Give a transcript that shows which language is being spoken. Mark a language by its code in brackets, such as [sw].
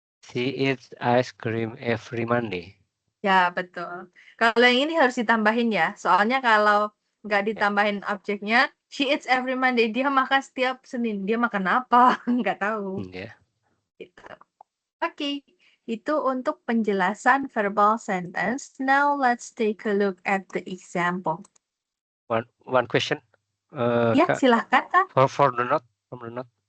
[en] She eats ice cream every Monday. [id] Ya, betul. Kalau yang ini harus ditambahin ya. Soalnya kalau nggak ditambahin objeknya, [en] she eats every Monday. [id] Dia makan setiap Senin. Dia makan apa? Nggak tahu. [en] Yeah. [id] Gitu. Oke, itu untuk penjelasan verbal sentence. [en] Now let's take a look at the example. One question. [id] Ya, silahkan Kak. [en] For the note, from the note.